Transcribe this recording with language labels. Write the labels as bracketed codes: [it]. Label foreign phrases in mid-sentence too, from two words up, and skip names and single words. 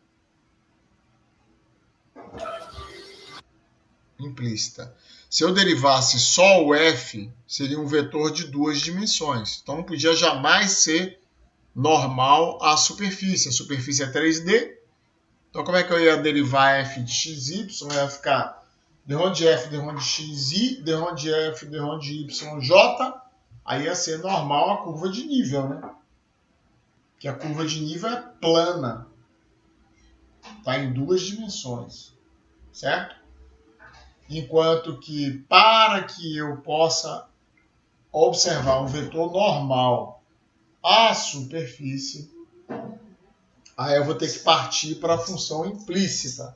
[pt] Implícita. Se eu derivasse só o F, seria um vetor de duas dimensões. Então não podia jamais ser normal à superfície. A superfície é 3D. Então como é que eu ia derivar F de XY? Ia ficar de Ronde F, de Ronde XI, de Ronde F, de Ronde YJ. Aí ia ser normal a curva de nível, né? Que a curva de nível é plana. Está em duas dimensões. Certo? Enquanto que, para que eu possa observar um vetor normal à superfície, aí eu vou ter que partir para a função implícita.